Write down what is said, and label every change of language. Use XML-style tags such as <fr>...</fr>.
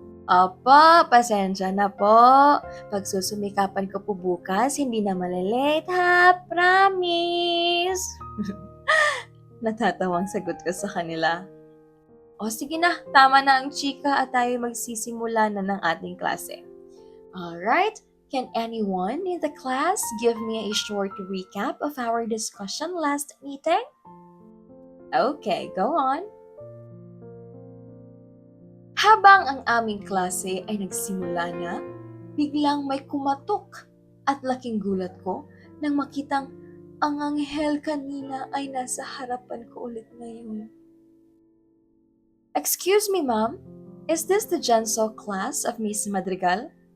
<tl>"Opo, pasensya na po. Pagsusumikapan ko po bukas, hindi na malilate ha, promise." Natatawang sagot ko sa kanila. O sige na, tama na ang chika at tayo magsisimula na ng ating klase.</tl> <en>Alright, can anyone in the class give me a short recap of our discussion last meeting? Okay, go on.</en> <tl>Habang ang aming klase ay nagsimula na, biglang may kumatok at laking gulat ko nang makitang ang anghel kanina ay nasa harapan ko ulit ngayon.</tl> <en>"Excuse me, ma'am, is this the Genso class of Miss Madrigal?"</en>